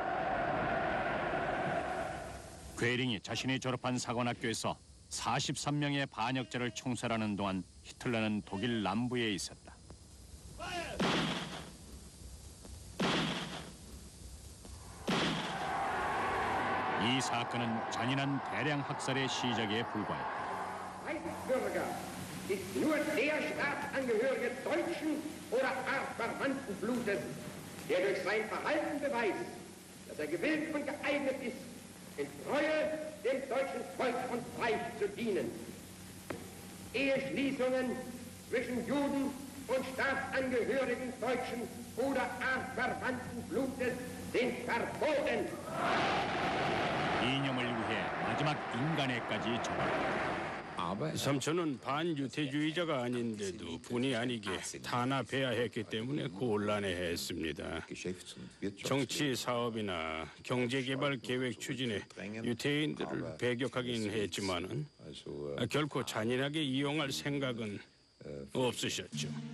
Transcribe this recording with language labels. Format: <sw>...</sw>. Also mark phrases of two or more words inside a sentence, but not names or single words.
<ko>괴링이 자신이 졸업한 사관학교에서 43명의 반역자를 총살하는 동안 히틀러는 독일 남부에 있었다. 이 사건은 잔인한 대량 학살의 시작에 불과했다.</ko> <de>Reichsbürger ist nur der Staatsangehörige deutschen oder artverwandten Blutes, der durch sein Verhalten beweist, dass er gewillt und geeignet ist, in Treue dem deutschen Volk und Reich zu dienen. Eheschließungen zwischen Juden und Staatsangehörigen deutschen oder artverwandten Blutes sind verboten.</de> <ko>이념을 위해 마지막 인간에까지 접었다. 삼촌은 반유태주의자가 아닌데도 본의 아니게 탄압해야 했기 때문에 곤란해했습니다. 정치 사업이나 경제개발 계획 추진에 유태인들을 배격하긴 했지만은 결코 잔인하게 이용할 생각은 없으셨죠.</ko>